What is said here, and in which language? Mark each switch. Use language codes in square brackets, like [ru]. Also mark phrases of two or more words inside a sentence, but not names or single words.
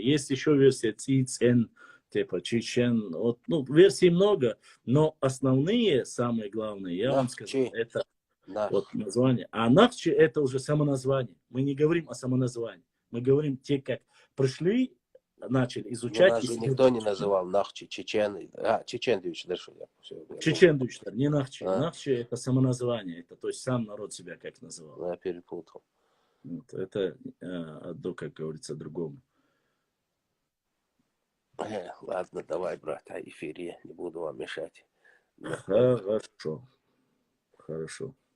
[ru] Есть еще версия цицен, типа чечен. Вот, ну, версий много, но основные, самые главные, я вам скажу, это вот название. А нахчи это уже самоназвание. Мы не говорим о самоназвании. Мы говорим те, как пришли, начали изучать. Нас же никто не называл Нахчи, Чечен. Чечен Дюйчдер. Чечен Дюйчдер, не Нахчи. Нахчи это самоназвание. Это, то есть сам народ себя как называл. Я перепутал. Вот, это одно, как говорится, другому. Ладно, давай, брат, о эфире. Не буду вам мешать. Хорошо. Хорошо.